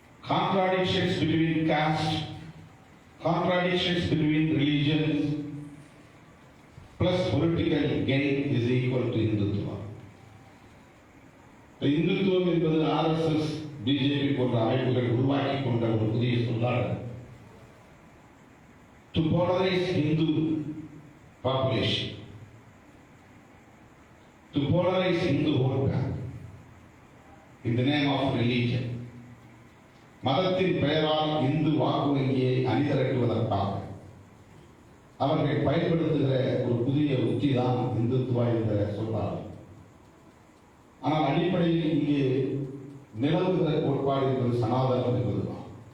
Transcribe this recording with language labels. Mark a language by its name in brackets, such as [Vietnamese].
[English] Contradictions between caste, contradictions between religions plus political gain is equal to Hindutva. [Tamil] இந்துத்துவம் என்பது RSS, BJP போன்ற அமைப்புகள் உருவாக்கி கொண்ட ஒரு புதிய சொல்லாடல். [English] To polarize Hindu population, to polarize Hindu vote bank in the name of religion. [Tamil] மதத்தின் பெயரால் இந்து வாக்கு வங்கியை அணிதிரட்டுவதற்காக அவர்கள் பயன்படுத்துகிற ஒரு புதிய உத்தி தான் இந்துத்துவா என்ற சொல்லாடல். ஆனால் அடிப்படையில் இங்கே நிலவுகிற கோட்பாடு என்பது சனாதனம் என்பதுதான்.